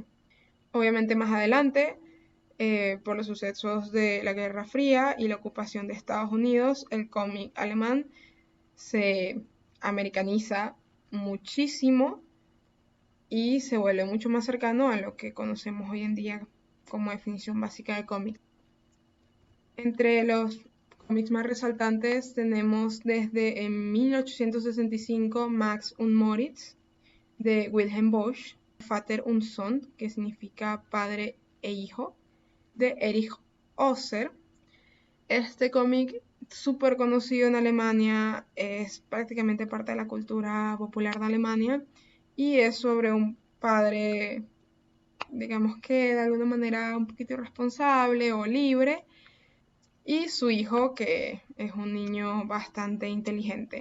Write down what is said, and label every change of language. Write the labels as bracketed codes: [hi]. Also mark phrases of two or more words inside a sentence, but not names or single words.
[es] Obviamente más adelante, por los sucesos de la Guerra Fría y la ocupación de Estados Unidos, el cómic alemán se americaniza muchísimo y se vuelve mucho más cercano a lo que conocemos hoy en día como definición básica de cómic. Entre los cómics más resaltantes tenemos desde en 1865 Max und Moritz de Wilhelm Bosch, Vater und Sohn, que significa padre e hijo, de Erich Osser. Este cómic súper conocido en Alemania, es prácticamente parte de la cultura popular de Alemania y es sobre un padre, digamos que de alguna manera un poquito irresponsable o libre, y su hijo, que es un niño bastante inteligente.